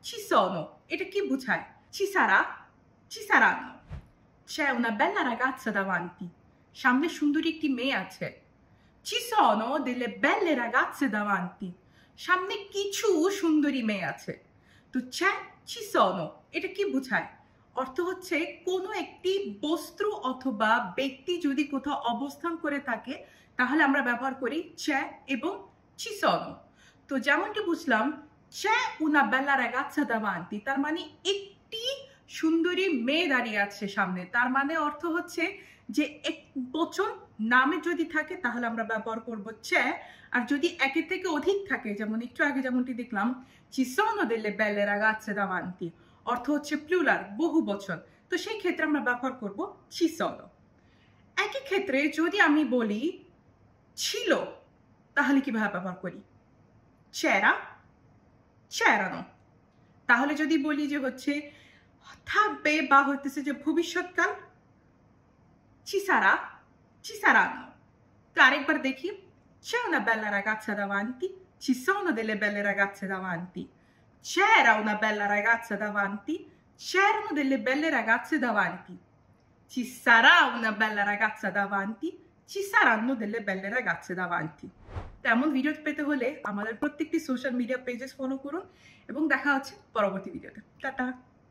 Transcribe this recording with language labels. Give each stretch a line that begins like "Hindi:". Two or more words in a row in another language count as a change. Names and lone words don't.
Bangla: sono এটা কি বোঝায়?
Italian: Ci sarà, ci saranno. C'è una bella ragazza davanti.
Bangla: সামনে সুন্দরী একটি মেয়ে আছে।
Italian: Ci sono delle belle ragazze davanti.
Bangla: সামনে কিছু সুন্দরী মেয়ে আছে। তো
Italian: c'è, ci sono
Bangla: এটা কি বোঝায়? অর্থ হচ্ছে কোনো একটি বস্তু অথবা ব্যক্তি যদি কোথাও অবস্থান করে থাকে তাহলে আমরা ব্যবহার করি c'è এবং
Italian: ci sono।
Bangla: তো যেমনটি বুঝলাম
Italian: c'è una bella ragazza davanti
Bangla: তার মানে একটি সুন্দরী মেয়ে দাঁড়িয়ে আছে সামনে, তার মানে অর্থ হচ্ছে যে এক বচন নামে যদি থাকে তাহলে আমরা ব্যবহার করব c'è, আর যদি একের থেকে অধিক থাকে যেমন একটু আগে যেমনটি দেখলাম
Italian: ci sono delle belle ragazze davanti
Bangla: অর্থ হচ্ছে প্লুরাল বহু বচন, তো সেই ক্ষেত্রে আমরা ব্যবহার করব
Italian: ci sono।
Bangla: একই ক্ষেত্রে যদি আমি বলি ছিল তাহলে কিভাবে ব্যবহার করি?
Italian: c'era, c'erano।
Bangla: তাহলে যদি বলি যে হচ্ছে থাকবে বা হইতেছে যে ভবিষ্যৎকাল
Italian: ci sarà, ci saranno।
Bangla: তো আরেকবার দেখি
Italian: c'è una bella ragazza davanti, ci sono delle belle ragazze davanti, c'era una bella ragazza davanti, c'erano delle belle ragazze davanti, ci sarà una bella ragazza davanti, ci saranno delle belle ragazze davanti।
Bangla: তেমন ভিডিও পেতে হলে আমাদের প্রত্যেকটি
English: social media pages
Bangla: ফলো করুন এবং দেখা হচ্ছে পরবর্তী ভিডিওতে। টাটা।